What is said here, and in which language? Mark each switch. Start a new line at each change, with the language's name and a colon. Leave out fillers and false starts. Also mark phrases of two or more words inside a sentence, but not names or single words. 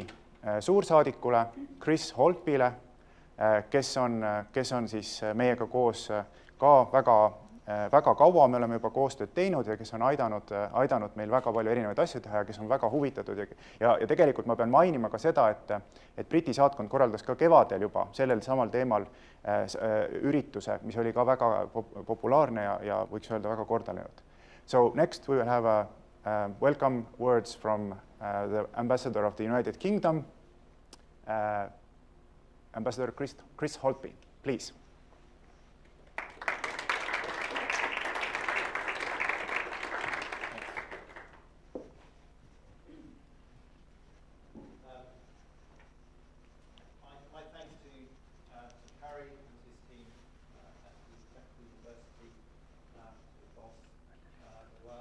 Estonian: suursaadikule Chris Holpile, kes on siis meiega koos ka väga kaua, me oleme juba koostööd teinud ja kes on aidanud meil väga palju erinevaid asju teha ja kes on väga huvitatud ja tegelikult ma pean mainima ka seda, et Briti saatkond korraldas ka kevadel juba sellel samal teemal ürituse, mis oli ka väga populaarne ja võiks öelda väga kordanenud.
English: So next we will have welcome words from the Ambassador of the United Kingdom, Ambassador Chris Holpy, please. My thanks to Kari and his team at the University, to the boss as well.